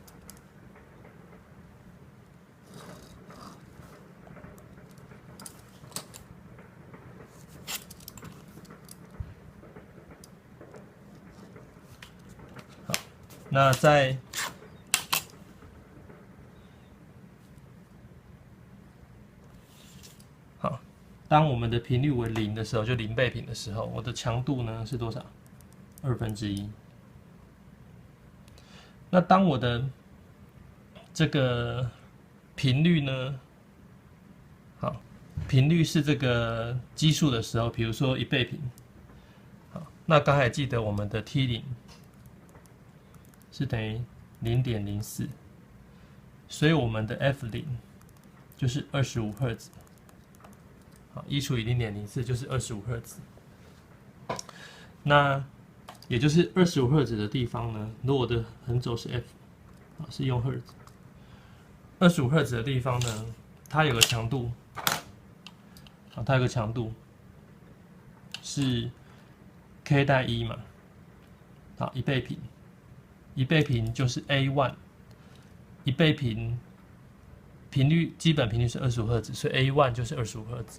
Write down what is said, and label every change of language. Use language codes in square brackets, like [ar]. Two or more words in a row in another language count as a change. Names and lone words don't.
[zh] 好，那在當我們的頻率為0的時候，就0倍頻的時候，我的強度呢是多少？1/2。那當我的這個頻率呢，好，頻率是這個奇數的時候，比如說1倍頻，好，那剛才記得我們的 T0 是等於0.04，所以我們的 F0就是25赫茲。好，1除以0.04就是25赫茲。那也就是25赫茲的地方呢，如果我的橫軸是 F， 是用赫茲。25赫茲的地方呢，它有個強度，它有個強度是 K 帶1嘛，好，1倍頻，1倍頻就是 A1，1倍頻頻率基本頻率是25赫茲，所以 A1 就是25赫茲。